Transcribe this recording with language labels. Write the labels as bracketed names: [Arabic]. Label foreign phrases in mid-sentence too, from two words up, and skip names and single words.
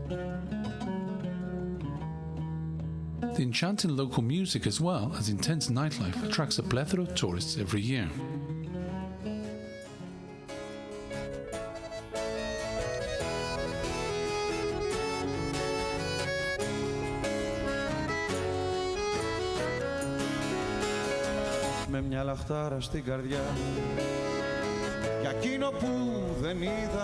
[English] The enchanting local music as well as intense nightlife attracts a plethora of tourists every year. [Greek] Με μια λαχτάρα στην καρδιά για εκείνο που δεν είδα.